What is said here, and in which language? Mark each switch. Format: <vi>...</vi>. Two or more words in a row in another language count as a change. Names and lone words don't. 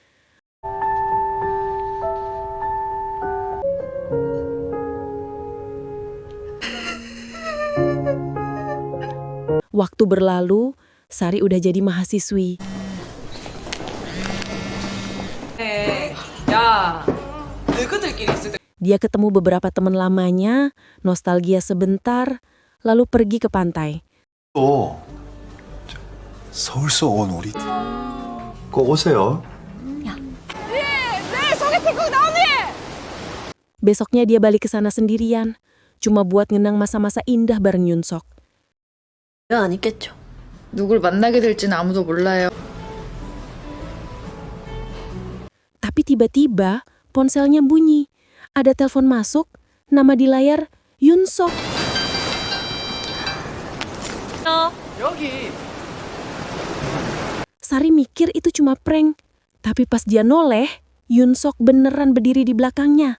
<id>Waktu berlalu, Sari udah jadi mahasiswi. Dia ketemu beberapa teman lamanya, nostalgia sebentar, lalu pergi ke pantai.</id> <ko>또 서울서 온 우리 꼭 오세요.</ko> <id>Besoknya dia balik ke sana sendirian, cuma buat ngenang masa-masa indah bareng Yoon Sok.</id> <ko>안 있겠죠. 누굴 만나게 될지는 아무도 몰라요.</ko> <id>Tapi tiba-tiba ponselnya bunyi. Ada telepon masuk, nama di layar Yoon Sok. Sari mikir itu cuma prank, tapi pas dia noleh, Yoon Sok beneran berdiri di belakangnya.</id>